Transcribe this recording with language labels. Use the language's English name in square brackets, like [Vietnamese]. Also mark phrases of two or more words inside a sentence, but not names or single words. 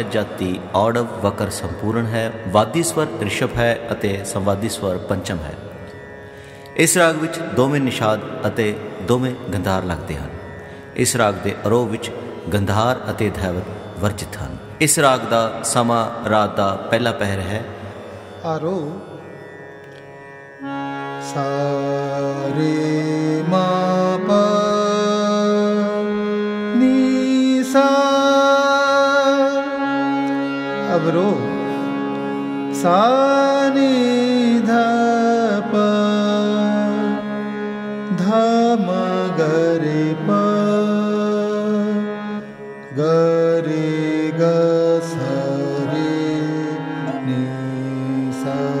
[Hindi] जाति औड़व वकर संपूर्ण है। वादी स्वर ऋषभ है अते संवादी स्वर पंचम है। इस राग विच दोवें निषाद अते दोवें गंधार लगते हैं। इस राग के आरोह विच गंधार अते धैवत वर्जित हैं। इस राग का समा रात का पहला पहर है। आरोह सा रे मा पा नी सा। अवरोह सा नी ध प ध म ग रे प ग रे ग सा रे नी सा।